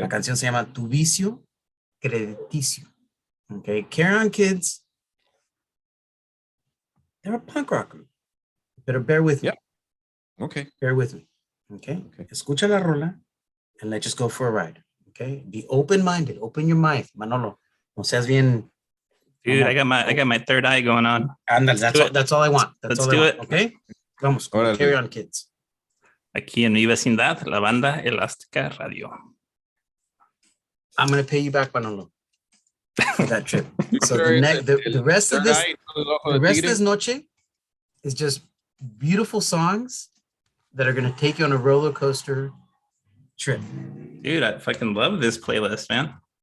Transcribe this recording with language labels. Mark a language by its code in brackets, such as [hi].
[es] La canción se llama Tu Vicio Crediticio. [en] Okay. Carry On Kids, they're a punk rock group. Better bear with me. Okay. Bear with me. Okay. [es] Escucha la rola [en] and let's just go for a ride. Okay. Be open-minded. Open your mind, Manolo. [es] No seas bien. [en] Dude, I got my third eye going on. Andale, that's all I want. Let's do it. [es] Okay. Vamos. Carry On Kids. Aquí en mi vecindad, la banda Elástica Radio. [en] I'm gonna pay you back, Manolo, for that trip. So the rest of this noche is just beautiful songs that are gonna take you on a roller coaster trip. Dude, I fucking love this playlist, man.